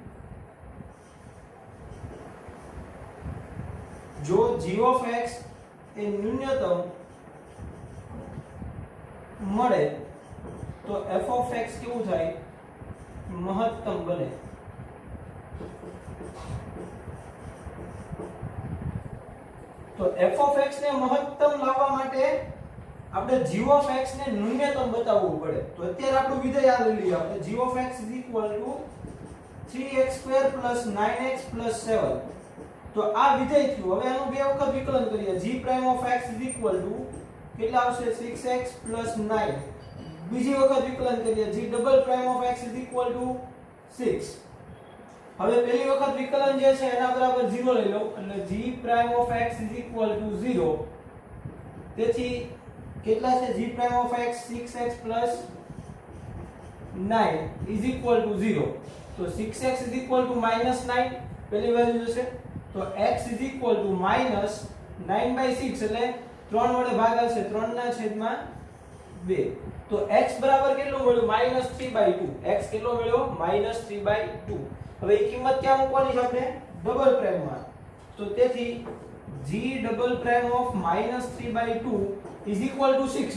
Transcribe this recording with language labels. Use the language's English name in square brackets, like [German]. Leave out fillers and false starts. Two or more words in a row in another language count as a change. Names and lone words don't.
[Gujarati] જો [English] g of x [Gujarati] એ ન્યૂનતમ મળે તો [English] f of x [Gujarati] કેવું થાય મહત્તમ બને. તો [English] f of x [Gujarati] ને મહત્તમ લાવવા માટે આપણે [English] g of x [Gujarati] ને ન્યૂનતમ બતાવવું પડે. તો અત્યારે આપણું વિધેય આ લઈ લઈએ આપણે. [English] g of x is equal to 3x2 9x 7. [Gujarati] તો આ વિધેય થયું. હવે આનું બે વખત વિકલન કરીએ. [English] g prime of x is equal to [Gujarati] કેટલા આવશે [English] 6x 9. [Gujarati] બીજી વખત વિકલન કરીએ. [English] g double prime of x is equal to 6. [Gujarati] હવે પહેલી વખત વિકલન જે છે એના બરાબર 0 લઈ લઉં એટલે [English] g prime of x is equal to 0. [Gujarati] તેથી કેટલા છે [English] g prime of x 6x 9 is equal to 0. તો 6x is equal to -9 [Gujarati] પહેલી વેલ્યુ જશે. તો [English] x is equal to -9/6 [Gujarati] એટલે 3 વડે ભાગાશે 3 ના છેદમાં 2. તો x બરાબર કેટલું મળ્યું -3/2. x કેટલો મળ્યો -3/2. હવે એ કિંમત ક્યાં મૂકવાની છે આપણે ડબલ પ્રાઇમમાં. તો તેથી [English] g double prime of -3/2 is equal to 6.